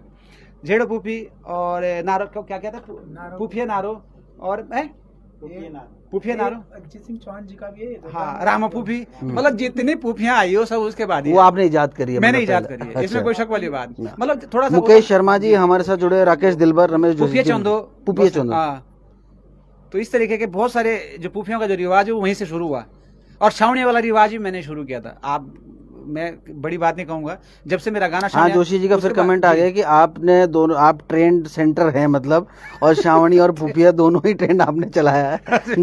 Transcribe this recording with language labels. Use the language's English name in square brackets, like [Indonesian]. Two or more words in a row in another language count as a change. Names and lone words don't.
[Hindi] जेड़ो पूफी और नारो, क्या क्या था, पूफिया नारो और पूफिया नारो, अरिजीत सिंह चौहान जी का भी है। हाँ, रामा पूफी, मतलब जितनी पूफियाँ आई हो सब उसके बाद वो आपने इजाद करी है? मैंने इजाद करी है, इसमें कोई शक वाली बात। मतलब थोड़ा सा मुकेश शर्मा जी हमारे साथ जुड़े, राकेश दिलबर, रमेश जोशी, पूफिया चंदो, पूफिया चंदो। हाँ, तो इस तरीके के बहुत सारे जो पूफियों का जो रिवाज है वो वहीं से शुरू हुआ। और छावनी वाला रिवाज भी मैंने शुरू किया था। आप, मैं बड़ी बात नहीं कहूंगा, जब से मेरा गाना हाँ, जोशी जी का फिर कमेंट आ गया कि आपने दोनों, आप [English] trend center [Hindi] हैं मतलब, और श्रावणी और पुफिया दोनों ही ट्रेंड आपने चलाया है।